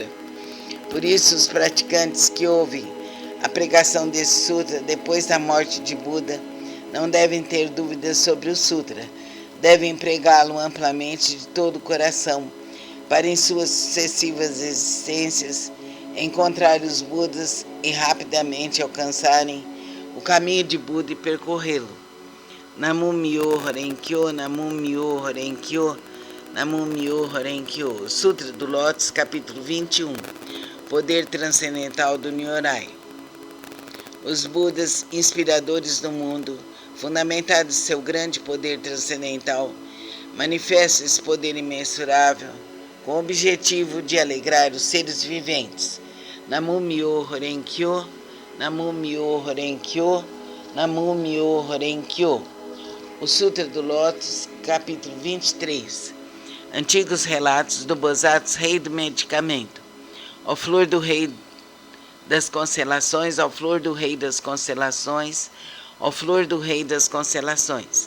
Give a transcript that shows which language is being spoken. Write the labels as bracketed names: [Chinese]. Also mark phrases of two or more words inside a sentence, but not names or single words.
[Portuguese] Por isso, os praticantes que ouvem a pregação desse sutra depois da morte de Buda não devem ter dúvidas sobre o sutra. Devem pregá-lo amplamente de todo o coração, para em suas sucessivas existências encontrar os Budas e rapidamente alcançarem o caminho de Buda e percorrê-lo. [Japanese] Namu Myo Horenkyo, Namu Myo Horenkyo, Namu Myo Horenkyo. [Portuguese] Sutra do Lótus, capítulo 21. Poder transcendental do Nyorai. Os Budas, inspiradores do mundo, fundamentados em seu grande poder transcendental, manifestam esse poder imensurável com o objetivo de alegrar os seres viventes. [Japanese] Namu Myo Horenkyo, Namu Myo Horenkyo, Namu Myo Horenkyo. [Portuguese] O Sutra do Lótus, capítulo 23. Antigos relatos do Bodhisattva Rei do Medicamento. Ó flor do Rei das Constelações, ó flor do Rei das Constelações, ó flor do Rei das Constelações.